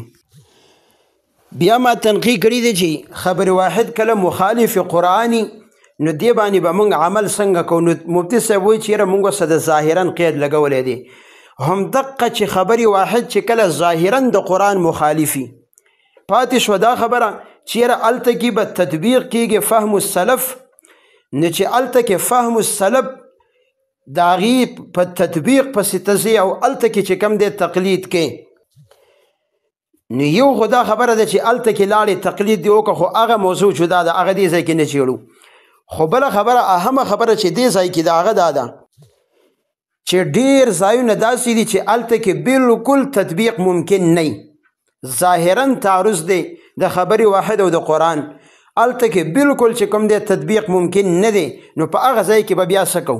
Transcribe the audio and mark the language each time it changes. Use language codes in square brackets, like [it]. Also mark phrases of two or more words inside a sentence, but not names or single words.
[ps] بیا ما تنقیح کړی دی چې خبر واحد کله مخالف قرآني نو دې باندې به موږ عمل څنګه کوو. نو مفتي صاحب وایي چې یاره موږ څه د ظاهرا قید لګولی دی، همدقه چې خبر واحد چې کله ظاهرا د قرآن مخالفي پاتې شوه دا خبره چې یاره هلته کې به تطبیق کېږي [ar] فهم السلف، [ps] نو چې هلته کې [ar] فهم السلف [ps] د هغې په تطبیق پسې ته ځې او هلته کې چې کوم دی تقلید کې، نو یو خو دا خبره ده چې هلته کې لاړې تقلید دی وکړه، خو هغه موضوع جدا ده، هغه دې ځای کې نه چیړو. خو بله خبره اهمه خبره چې دې ځای کې ده هغه دا ده چې ډېر ځایونه داسې دي چې هلته کې بالکل تطبیق ممکن نه وي، ظاهرا تعرض دی د خبر واحد او د قرآن، هلته کې بالکل چې کوم دی تطبیق ممکن نه دی، نو په هغه ځای کې به بیا څه کوو؟